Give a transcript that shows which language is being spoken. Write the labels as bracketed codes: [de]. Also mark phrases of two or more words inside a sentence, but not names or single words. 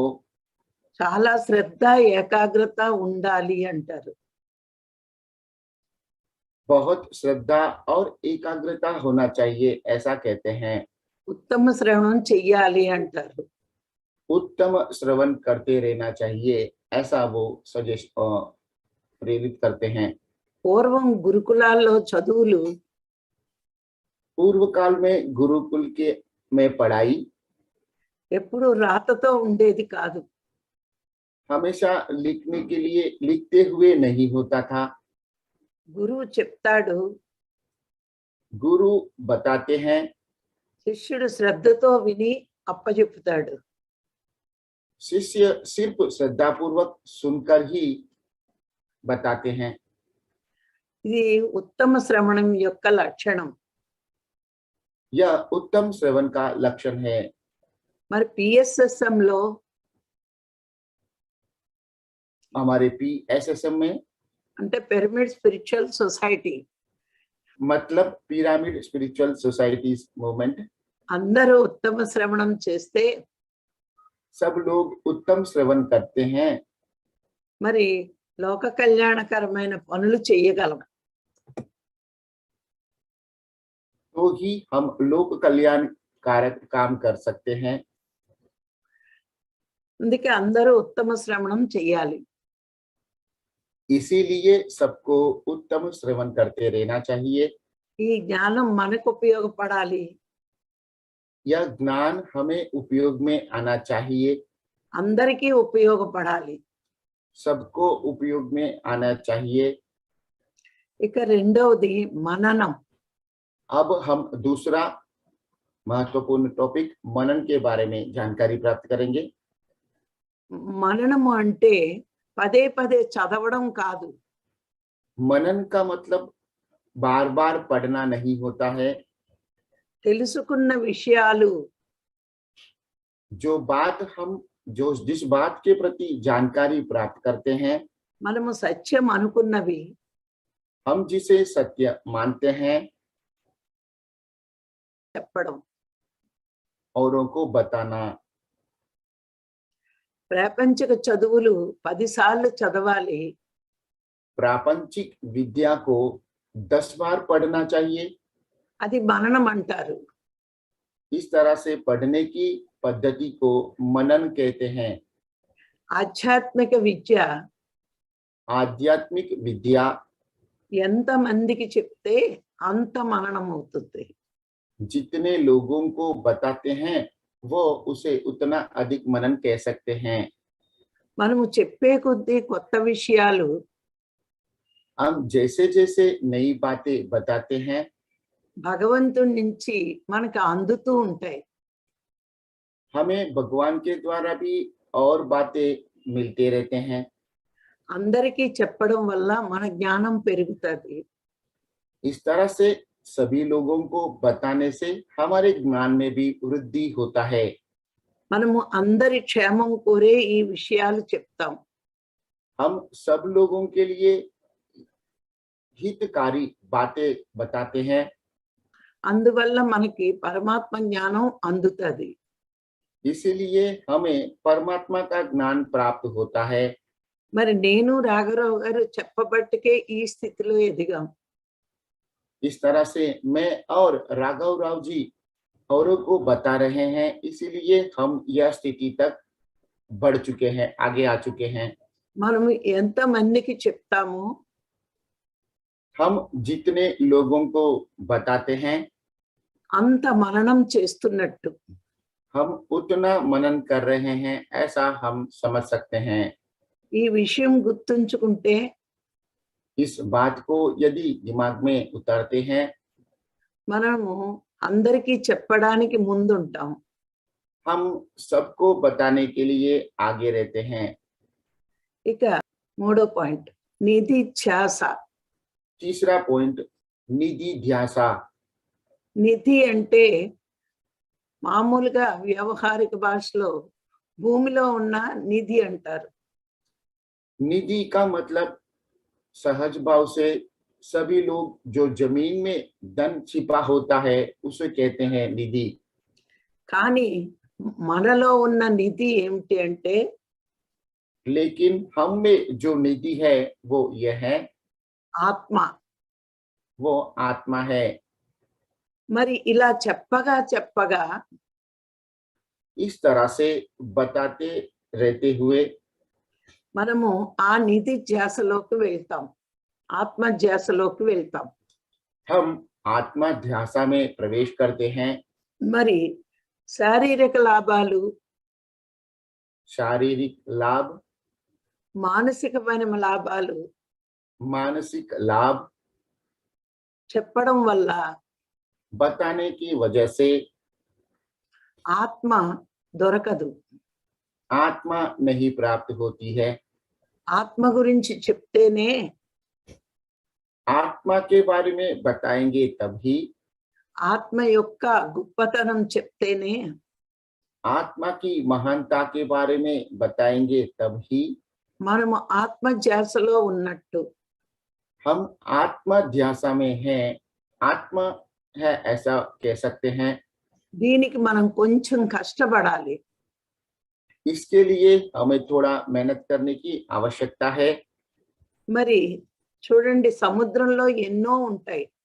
[te] చాలా శ్రద్ధ ఏకాగ్రత ఉండాలి అంటారు. [hi] बहुत श्रद्धा और एकाग्रता होना चाहिए ऐसा कहते हैं। [te] ఉత్తమ శ్రవణం చెయ్యాలి అంటారు. [hi] उत्तम श्रवण करते रहना चाहिए ऐसा वो सजेस्ट प्रेरित करते हैं। [te] పూర్వం గురుకులాల్లో చదువులు [hi] पूर्व काल में गुरुकुल के में पढ़ाई [te] ఎప్పుడు రాతతో ఉండేది కాదు. [hi] हमेशा लिखने के लिए लिखते हुए नहीं होता था। [te] గురువు చెప్తాడు, [hi] गुरु बताते हैं, [te] శిష్యుడు శ్రద్ధతో విని అప్పచెపుతాడు. [hi] शिष्य सिर्फ श्रद्धा पूर्वक सुनकर ही बताते हैं। [te] ఇది ఉత్తమ శ్రవణం యొక్క లక్షణం. [hi] यह उत्तम श्रवण का लक्षण है। [te] మరి PSSM లో [hi] हमारे PSSM में [te] అంటే పిరమిడ్ స్పిరిచువల్ సొసైటీ [hi] मतलब पिरामिड स्पिरिचुअल सोसाइटीज मूवमेंट [te] అందరూ ఉత్తమ శ్రవణం చేస్తే [hi] सब लोग उत्तम श्रवण करते हैं [te] మరి లోక కళ్యాణకరమైన పనులు చేయగలం. [hi] तो ही हम लोक कल्याण कारक काम कर सकते हैं। [te] అందుకే అందరూ ఉత్తమ శ్రవణం చేయాలి. [hi] इसीलिए सबको उत्तम श्रवण करते रहना चाहिए। [te] ఈ జ్ఞానం మనకు ఉపయోగపడాలి. [hi] यह ज्ञान हमें उपयोग में आना चाहिए, [te] అందరికీ ఉపయోగపడాలి. [hi] सबको उपयोग में आना चाहिए। [te] ఇక రెండవది మననం. [hi] अब हम दूसरा महत्वपूर्ण टॉपिक मनन के बारे में जानकारी प्राप्त करेंगे। [te] మననము అంటే పదే పదే చదవడం కాదు. [hi] मनन का मतलब बार बार पढ़ना नहीं होता है। [te] తెలుసుకున్న విషయాలు [hi] जिस बात के प्रति जानकारी प्राप्त करते हैं, [te] మనము సత్యం అనుకున్నవి [hi] हम जिसे सत्य मानते हैं, [te] చెప్పడం. [hi] औरों को बताना। [te] ప్రాపంచిక చదువులు 10 సార్లు చదవాలి. [hi] प्रापंचिक विद्या को 10 बार पढ़ना चाहिए। [te] అది మననం అంటారు. [hi] इस तरह से पढ़ने की पद्धति को मनन कहते हैं। [te] ఆధ్యాత్మిక విద్య [hi] आध्यात्मिक विद्या [te] ఎంత మందికి చెప్తే అంత మననం అవుతుంది. [hi] जितने लोगों को बताते हैं वो उसे उतना अधिक मनन कह सकते हैं। [te] మనము చెప్పే కొద్దీ కొత్త విషయాలు [hi] हम जैसे जैसे नई बातें बताते हैं, [te] భగవంతుడి నుంచి మనకు అందుతూ ఉంటాయి. [hi] हमें भगवान के द्वारा भी और बातें मिलते रहते हैं। [te] అందరికీ చెప్పడం వల్ల మన జ్ఞానం పెరుగుతుంది. [hi] इस तरह से सभी लोगों को बताने से हमारे ज्ञान में भी वृद्धि होता है। [te] మనము అందరి క్షేమం కోరే ఈ విషయాలు చెప్తాం. [hi] हम सब लोगों के लिए हितकारी बातें बताते हैं। [te] అందువల్ల మనకి పరమాత్మ జ్ఞానం అందుతుంది. [hi] इसीलिए हमें परमात्मा का ज्ञान प्राप्त होता है। [te] మరి నేను రాఘరావు గారు చెప్పబట్టుకే ఈ స్థితిలో ఎదిగాం. [hi] इस तरह से मैं और राघव राव जी औरों को बता रहे हैं, इसीलिए हम यह स्थिति तक बढ़ चुके हैं, आगे आ चुके हैं। [te] మనము ఎంత మందికి చెప్తామో [hi] हम जितने लोगों को बताते हैं [te] అంత మననం చేస్తున్నట్టు. [hi] हम उतना मनन कर रहे हैं ऐसा हम समझ सकते हैं। [te] ఈ విషయం గుర్తుంచుకుంటే [hi] इस बात को यदि दिमाग में उतारते हैं, [te] మనము అందరికీ చెప్పడానికి ముందుంటాం. [hi] हम सबको बताने के लिए आगे रहते हैं। [te] ఇక మూడో పాయింట్ నిధి ధ్యాస. [hi] तीसरा पॉइंट निधि ध्यासा। [te] నిధి అంటే మామూలుగా వ్యవహారిక భాషలో భూమిలో ఉన్న నిధి అంటారు. [hi] निधि का मतलब सहज भाव से सभी लोग जो जमीन में धन छिपा होता है उसे कहते हैं निधि। [te] కానీ మనలో ఉన్న నిధి ఏమిటి అంటే [hi] लेकिन हम में जो निधि है वो यह है, [te] ఆత్మ. [hi] वो आत्मा है। [te] మరి ఇలా చెప్పగా చెప్పగా [hi] इस तरह से बताते रहते हुए [te] మనము ఆ నిధి ధ్యాసలోకి వెళ్తాం, ఆత్మ ధ్యాసలోకి వెళ్తాం. [hi] हम आत्मा ध्यासा में प्रवेश करते हैं। [te] మరి శారీరక లాభాలు, [hi] शारीरिक लाभ, [te] మానసికమైన లాభాలు [hi] मानसिक लाभ [te] చెప్పడం వల్ల [hi] बताने की वजह से [te] ఆత్మ దొరకదు. [hi] आत्मा नहीं प्राप्त होती है। [te] ఆత్మ గురించి చెప్తేనే [hi] आत्मा के बारे में बताएंगे तभी, [te] ఆత్మ యొక్క గొప్పతనం చెప్తేనే [hi] आत्मा की महानता के बारे में बताएंगे तभी [te] మనము ఆత్మ ధ్యాసలో ఉన్నట్టు. [hi] हम आत्मा ध्यासा में हैं, आत्मा है ऐसा कह सकते हैं। [te] దీనికి మనం కొంచెం కష్టపడాలి. [hi] इसके लिए हमें थोड़ा मेहनत करने की आवश्यकता है। [te] మరి చూడండి సముద్రంలో ఎన్నో ఉంటాయి.